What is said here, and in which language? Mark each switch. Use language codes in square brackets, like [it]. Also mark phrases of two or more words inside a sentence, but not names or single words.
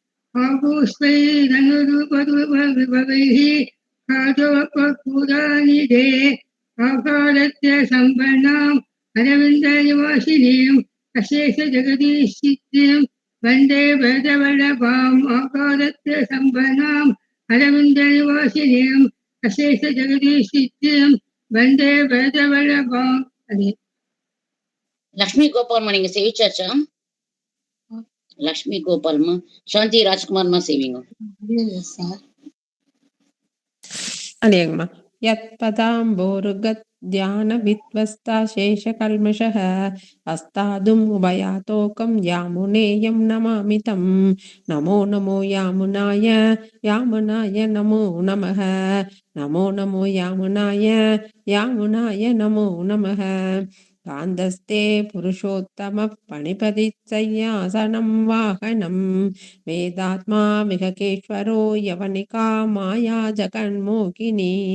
[sa] आपुष्पैरनुरूपरूपविभवैः काचोपपुराणिदे आकारस्य सम्पन्नाम् अरविन्दनिवासिनीम् अशेषजगदीशित्रीम् वन्दे वेदवल्लभाम् आकारस्य सम्पन्नाम् अरविन्दनिवासिनीम् अशेषजगदीशित्रीम् वन्दे वेदवल्लभाम् अरे [ta] லக்ஷ்மி கோபால்மா நீங்க சேவிச்சாச்சா? லக்ஷ்மி கோபால்மா. சாந்தி ராஜ்குமார்மா சேவிங்க. [sa] अनेकमा यत्पदाम्बोरुगत् ध्यानविध्वस्ता शेषकल्मषः अस्तादुम् उभयातोकं यामुनेयं नमामि तं नमो नमो यामुनाय नमो नमः नमो नमो यामुनाय नमो नमः कान्दस्ते पुरुषोत्तमः पणिपतिसंयासनं वाहनं वेदात्मा विहकेश्वरो यवनिका माया जगन्मोहिनी